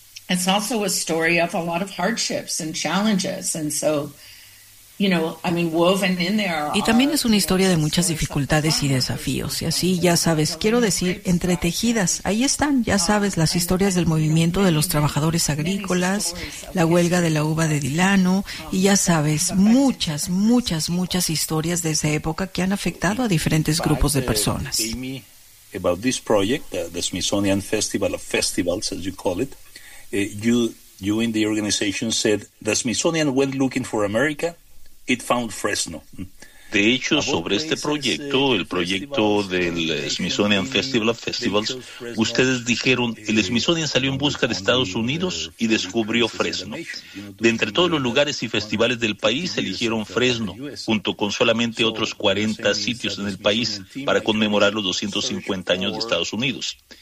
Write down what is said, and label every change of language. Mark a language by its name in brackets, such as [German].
[English] It's also a story of a lot of hardships and challenges. And so, [Spanish] Y también es una historia de muchas dificultades y desafíos. Y así, ya sabes, quiero decir, entretejidas. Ahí están, ya sabes, las historias del movimiento de los trabajadores agrícolas, la huelga de la uva de Dilano, y ya sabes, muchas, muchas, muchas historias de esa época que han afectado a diferentes grupos de personas. [English] About this project, the Smithsonian Festival of Festivals, as you call it, you in the organization said the Smithsonian went looking for America, it found Fresno. [Spanish] De hecho, sobre este proyecto, el proyecto del Smithsonian Festival of Festivals, ustedes dijeron, el Smithsonian salió en busca de Estados Unidos y descubrió Fresno. De entre todos los lugares y festivales del país, eligieron Fresno, junto con solamente otros 40 sitios en el país, para conmemorar los 250 años de Estados Unidos.